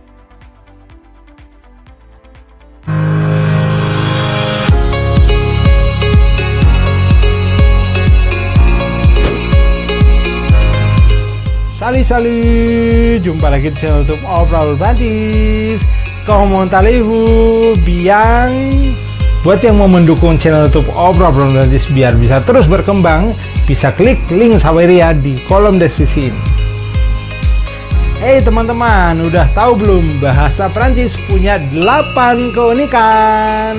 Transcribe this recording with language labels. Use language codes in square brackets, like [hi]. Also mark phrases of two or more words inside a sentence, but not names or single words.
[id] Salut, jumpa lagi di channel YouTube Obral Prancis. [fr] Comment allez-vous? Bien. [id] Buat yang mau mendukung channel YouTube Obral Prancis biar bisa terus berkembang, bisa klik link Saweria di kolom deskripsi ini. Hey teman-teman, udah tahu belum bahasa Prancis punya 8 keunikan?